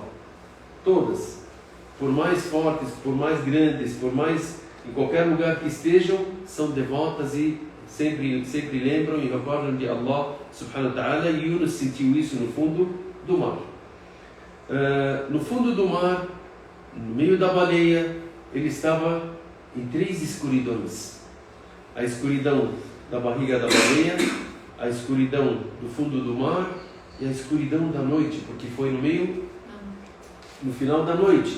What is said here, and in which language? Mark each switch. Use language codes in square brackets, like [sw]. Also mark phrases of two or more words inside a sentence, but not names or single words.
[pt] Todas. Por mais fortes, por mais grandes, por mais em qualquer lugar que estejam, são devotas e sempre lembram e recordam de [ar] الله سبحانه وتعالى. [pt] E Yunus sentiu isso no fundo do mar. No fundo do mar, no meio da baleia, ele estava em 3 escuridões. A escuridão da barriga da baleia, a escuridão do fundo do mar e a escuridão da noite, porque foi no final da noite.